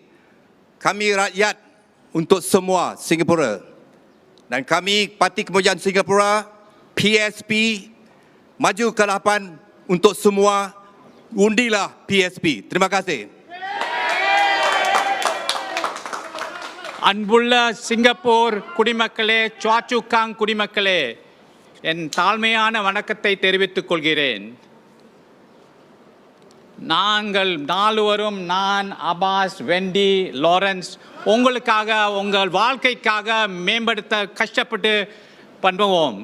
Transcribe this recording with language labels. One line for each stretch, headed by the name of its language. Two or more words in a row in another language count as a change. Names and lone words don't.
Malay: Kami rakyat untuk semua Singapura. Dan kami Parti Kemajuan Singapura, PSP, maju ke hadapan untuk semua. Undilah PSP. Terima kasih.
Tamil: அன்புள்ள சிங்கப்பூர் குடிமக்களே, சுவாச்சுக்காங் குடிமக்களே, என் தாழ்மையான வணக்கத்தை தெரிவித்துக் கொள்கிறேன். நாங்கள் நால்வரும், நான், அபாஸ், வெண்டி, லாரன்ஸ், உங்களுக்காக, உங்கள் வாழ்க்கைக்காக மேம்படுத்த கஷ்டப்பட்டு பண்ணுவோம்.